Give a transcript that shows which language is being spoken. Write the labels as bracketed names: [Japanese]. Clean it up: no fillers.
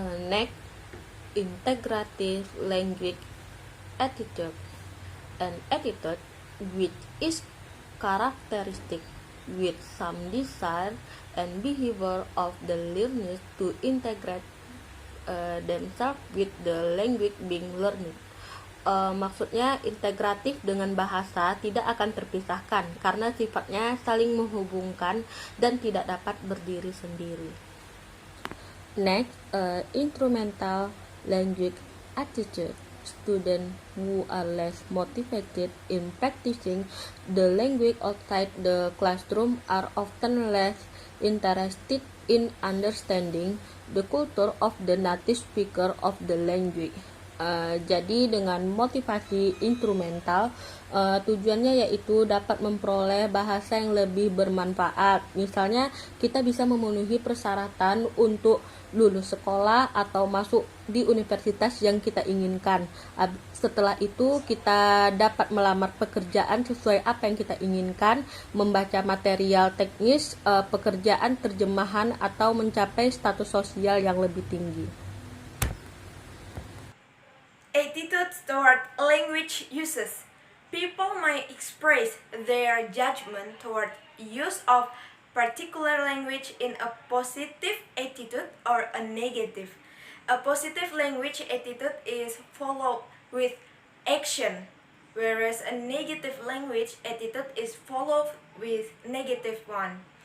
[English] Next, integrative language attitude. An attitude which is characteristic with some desire and behavior of the learners to integrate themselves with the language being learned. [Indonesian] Maksudnya integratif dengan bahasa tidak akan terpisahkan karena sifatnya saling menghubungkan dan tidak dapat berdiri sendiri. [English] Next, instrumental language attitude. Students who are less motivated in practicing the language outside the classroom are often less interested in understanding the culture of the native speaker of the language. [Indonesian] Jadi dengan motivasi instrumental, tujuannya yaitu dapat memperoleh bahasa yang lebih bermanfaat. Misalnya kita bisa memenuhi persyaratan untuk lulus sekolah atau masuk di universitas yang kita inginkan. Setelah itu kita dapat melamar pekerjaan sesuai apa yang kita inginkan, membaca material teknis, pekerjaan terjemahan atau mencapai status sosial yang lebih tinggi. [English] Attitudes toward language uses. People might express their judgment toward use of particular language in a positive attitude or a negative. A positive language attitude is followed with action, whereas a negative language attitude is followed with negative one.